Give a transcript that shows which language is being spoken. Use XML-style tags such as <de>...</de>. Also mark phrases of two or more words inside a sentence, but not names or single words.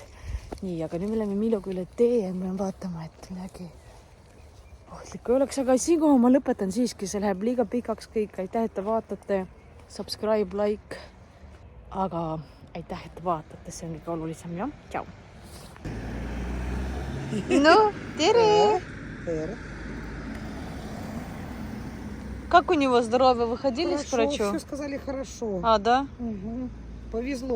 <et>Nii, aga nüüd me oleme Miloga üle tee ja me vaatama, et midagi ohtlikku oleks, aga siinkohal ma lõpetan siiski, see läheb liiga pikaks kõik. Aitäh, et te vaatate,</et> <en>subscribe, like,</en> <et>aga aitäh, et te vaatate, see on kõige olulisem, jah? Tšau! No, tere! Tere.</et> <ru>Как у него здоровье? Выходили с врачом? Все сказали хорошо. Да? Угу. Повезло.</ru>